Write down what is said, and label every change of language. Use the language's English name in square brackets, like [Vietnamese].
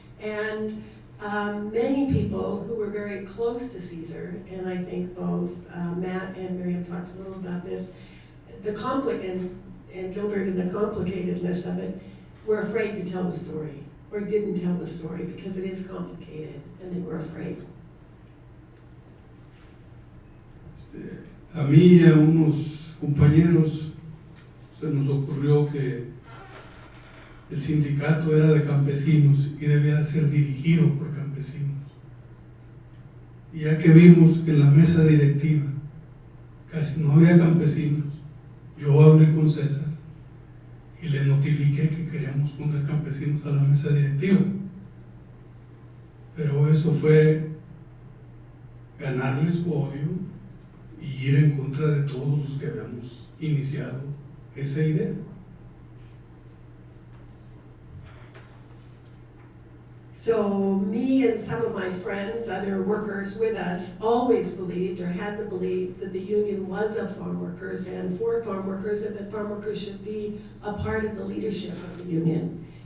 [English] And many people who were very close to Cesar, and I think both Matt and Miriam talked a little about this, and Gilbert and the complicatedness of it, were afraid to tell the story, or didn't tell the story because it is complicated, and they were afraid. [Spanish] A mí y a unos compañeros se nos ocurrió que el sindicato era de campesinos y debía de ser dirigido por campesinos. Y ya que vimos que en la mesa directiva casi no había campesinos, yo hablé con César y le notifiqué que queríamos poner campesinos a la mesa directiva. Pero eso fue ganarles su odio y ir en contra de todos los que habíamos iniciado esa idea. [English] So me and some of my friends, other workers with us, always believed or had the belief that the union was of farm workers and for farm workers, and that farm workers should be a part of the leadership of the union.